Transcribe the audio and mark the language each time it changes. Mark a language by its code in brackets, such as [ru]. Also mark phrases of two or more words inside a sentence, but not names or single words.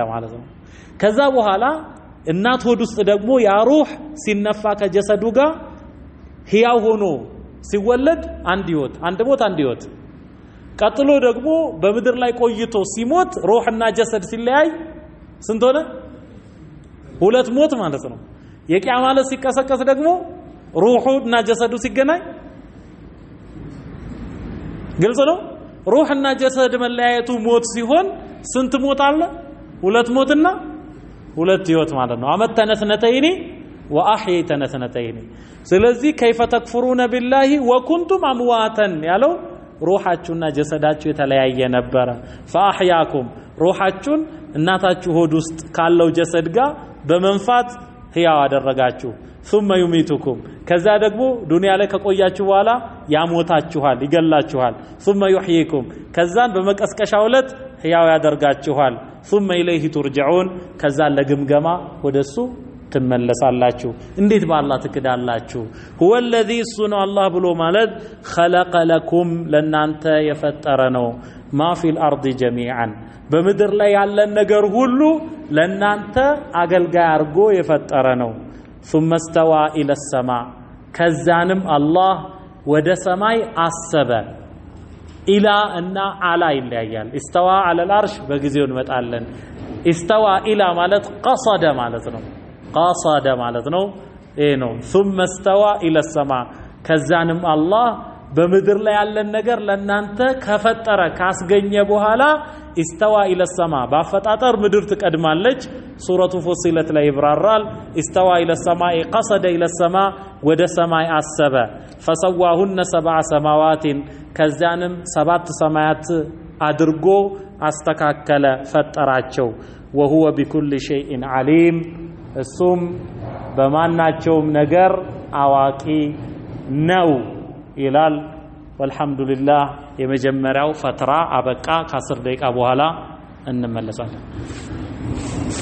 [am] ማለት ነው ከዛ በኋላ እናት ሆድ ውስጥ ደግሞ ያ ሩህ ሲነፋ ከጀሰዱ ጋር ህያው ሆኖ ሲወለድ አንድ ህይወት አንድ ሞት አንድ ህይወት ቀጥሎ ደግሞ በምድር ላይ ቆይቶ ሲሞት ሩህና ጀሰድ ሲለያይ ስንት ሆነ ሁለት ሞት ማለት ነው የቂያማ ዕለት ሲቀሰቀስ ደግሞ ሩሁና ጀሰዱ ሲገናኝ ግልጽ ነው ሩህና ጀሰድ መለያየቱ ሞት ሲሆን ስንት ሞት አለ ሁለት ሞትና ሁለት ህይወት ማለት ነው [ar] أمتنا اثنتين وأحييتنا اثنتين [am] ስለዚህ [ar] كيف تكفرون بالله وكنتم امواتا [am] ያለው ሩሃችሁና ጀሰዳችሁ የተለያየ ነበር فاحياكم ሩሃችሁን እናታችሁ ሆድ ውስጥ ካለው ጀሰድ ጋር በመንፋት ህያው አደረጋችሁ [ar] ثم يميتكم [am] ከዛ ደግሞ ዱንያ ላይ ከቆያችሁ በኋላ ያሞታችኋል ይገላችኋል [ar] ثم يحييكم [am] ከዛን በመቀስቀሻው ዕለት ህያው ያደርጋችኋል [ar] ثم إليه ترجعون [am] ከዛ ለግምገማ ወደሱ ትመለሳላችሁ እንዴት በአላህ ትክዳላችሁ [ar] هو الذي صنع الله [am] ብሎ ማለት [ar] خلق لكم [am] ለናንተ የፈጠረ ነው [ar] ما في الارض جميعا [am] በምድር ላይ ያለ ነገር ሁሉ ለናንተ አገልጋይ አርጎ የፈጠረ ነው [ar] ثم استوى الى السماء [am] ከዛንም አላህ ወደ ሰማይ አሰበ ኢላ እና አላ ይለያያል [ar] استوى على العرش [am] በጊዜው እንመጣለን [ar] استوى الى [am] ማለት قصد ማለት ነው قصد ማለት ነው ይሄ ነው ثم [ar] استوى الى السماء [am] ከዛንም አላህ በምድር ላይ ያለን ነገር ለናንተ ከፈጠረ ካስገኘ በኋላ استوى [ar] الى السماء [am] ባፈጣጠር ምድር ትቀድማለች ሱረቱ ፉሲለት ላይ ይብራራል [ar] استوى الى السماء قصد الى السماء [am] ወደ ሰማይ አሰበ [ar] فسواهن سبع سماوات [am] ከዛንም ሰባት ሰማያት አድርጎ አስተካከለ ፈጠራቸው [ar] وهو بكل شيء عليم [am] እሱም በማናቸውም ነገር አዋቂ ነው ይላል والحمدلله የመጀመሪያው ፈትራ አበቃ ከ10 ደቂቃ በኋላ እንመለሳለን